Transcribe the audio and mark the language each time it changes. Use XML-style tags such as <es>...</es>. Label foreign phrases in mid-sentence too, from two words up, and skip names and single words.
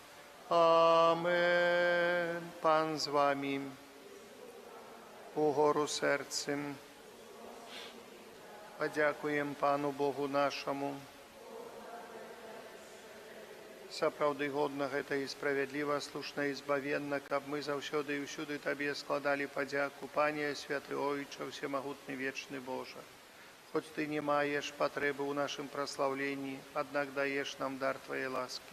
<uk>Амен. Пан з вами. Угору серцем. Подякуємо Пану Богу нашому.</uk> <be>Сапраўды годна гэта і справядліва, слушна і збавенна, каб мы заўсёды і ўсюды Табе складалі падзяку, Пане, святы Ойча, всемагутны вечны Божа. Хоць Ты не маеш патрэбы ў нашым праслаўленні, аднак даеш нам дар Твае ласкі.</be>